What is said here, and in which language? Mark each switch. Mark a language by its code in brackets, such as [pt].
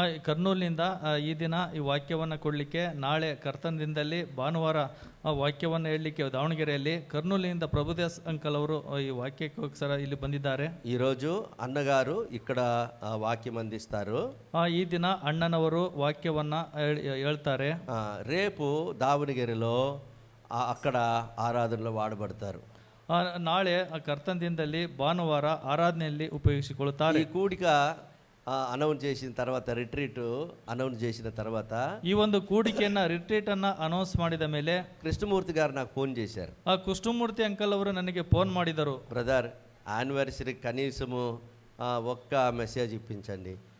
[kn] ಕರ್ನೂಲಿನಿಂದ ಈ ದಿನ ಈ ವಾಕ್ಯವನ್ನು ಕೊಡಲಿಕ್ಕೆ, ನಾಳೆ ಕರ್ತನದಿಂದಲೇ ಭಾನುವಾರ ವಾಕ್ಯವನ್ನು ಹೇಳಲಿಕ್ಕೆ ದಾವಣಗೆರೆಯಲ್ಲಿ ಕರ್ನೂಲಿನಿಂದ ಪ್ರಭುದಾಸ್ ಅಂಕಲ್ ಅವರು ಈ ವಾಕ್ಯಕ್ಕೋಸ್ಕರ ಇಲ್ಲಿ ಬಂದಿದ್ದಾರೆ. [te] ఈరోజు అన్నగారు ఇక్కడ వాక్యం అందిస్తారు. [kn] ಈ ದಿನ ಅಣ್ಣನವರು ವಾಕ್ಯವನ್ನ ಹೇಳ್ತಾರೆ. [te] రేపు దావణగిరిలో అక్కడ ఆరాధనలో వాడబడతారు. [kn] ನಾಳೆ ಕರ್ತನದಿಂದಲೇ ಭಾನುವಾರ ಆರಾಧನೆಯಲ್ಲಿ ಉಪಯೋಗಿಸಿಕೊಳ್ಳುತ್ತಾರೆ. [te] ఈ కూడిక అనౌన్స్ చేసిన తర్వాత, రిట్రీట్ అనౌన్స్ చేసిన తర్వాత, [kn] ఈ ಒಂದು ಕೂಡಿಕೆಯನ್ನ ರಿಟ್ರೀಟ್ ಅನ್ನ ಅನೌನ್ಸ್ ಮಾಡಿದ ಮೇಲೆ [te] కృష్ణమూర్తి గారు నాకు ఫోన్ చేశారు. [kn] ಕೃಷ್ಣಮೂರ್ತಿ ಅಂಕಲ್ ಅವರು ನನಗೆ ಫೋನ್ ಮಾಡಿದರು. [te] బ్రదర్, యానివర్సరీ కనీసము ఒక్క మెసేజ్ ఇప్పించండి,